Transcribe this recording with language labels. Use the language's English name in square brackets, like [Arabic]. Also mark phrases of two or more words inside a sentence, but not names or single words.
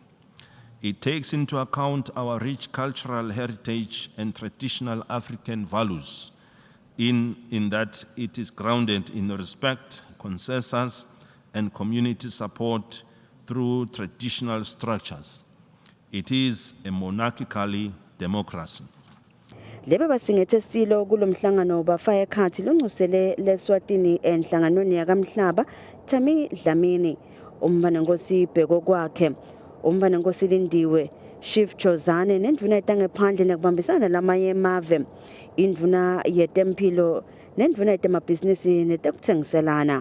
[English] It takes into account our rich cultural heritage and traditional African values in that it is grounded in respect, consensus, and community support through traditional structures. It is a monarchical democracy. [Swati] Lebe basingethe silo kulomhlangano bafaya ekhathi longcusele leSwatini enhlanganweni yakamhlaba Thami Dlamini umbanenkosi ibheko kwakhe umbanenkosi Lindiwe Chief Jozane nendvuna etangephandle nekubambisana lamanye emave indvuna yetempilo nendvuna yetemabhizinisi netekuthengiselana.